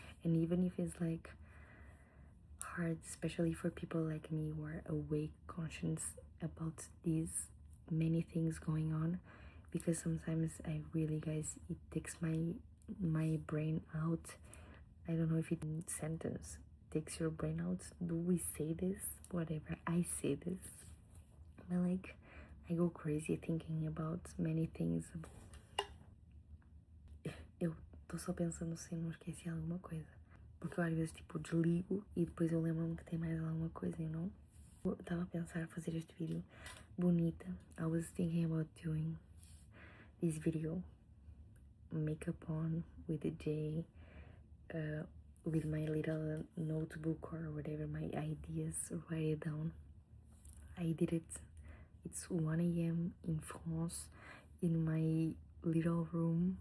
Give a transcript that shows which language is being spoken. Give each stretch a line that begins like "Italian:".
English: And even if it's like hard, especially for people like me who are awake, conscious about these many things going on, because sometimes I really, guys, it takes my brain out. I don't know if it in sentence takes your brain out. Do we say this? Whatever, I say this. But like, I go crazy thinking about many things.
Portuguese: Eu tô só pensando se não esqueci alguma coisa. Porque eu às vezes tipo desligo e depois eu lembro-me que tem mais alguma coisa, Eu tava a pensar fazer este vídeo bonita.
English: I was thinking about doing this video makeup on with the J, with my little notebook or whatever, my ideas, write it down. I did it. It's 1 a.m. in France, in my little room.